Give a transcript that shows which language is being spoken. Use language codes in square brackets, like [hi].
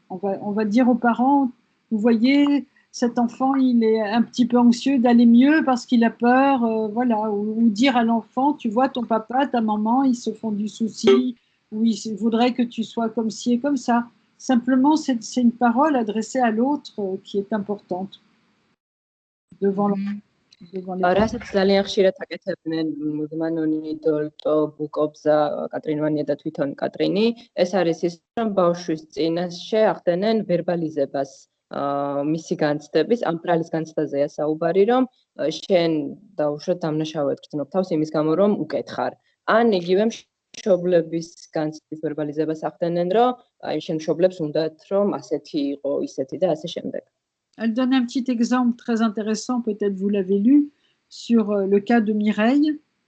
[fr] On va dire aux parents, vous voyez, cet enfant, il est un petit peu anxieux d'aller mieux parce qu'il a peur, voilà, ou dire à l'enfant, tu vois, ton papa, ta maman, ils se font du souci, ou ils voudraient que tu sois comme ci et comme ça. Simplement, c'est une parole adressée à l'autre qui est importante devant l'enfant. [ka] რასაც ძალიან ხშირად აკეთებდნენ მუდმანონი, დოლტო, ბუკობზა, კატრინ ვანია და თვითონ კატრინი, ეს არის ის, რომ ბავშვის წინაშე ახდენენ ვერბალიზებას მისი განცდების, ამ ბრალის განცდაზეა საუბარი, რომ შენ დაუშვათ დამნაშავედ გრძნობ თავს იმის გამო, რომ უკეთხარ. ან იგივე მშობლების განცდის ვერბალიზებას ახდენენ, რომ აი შენ მშობლებს უნდათ, რომ ასეთი იყო, ისეთი და ასე შემდეგ. [fr] Elle donne un petit exemple très intéressant, peut-être vous l'avez lu, sur le cas de Mireille.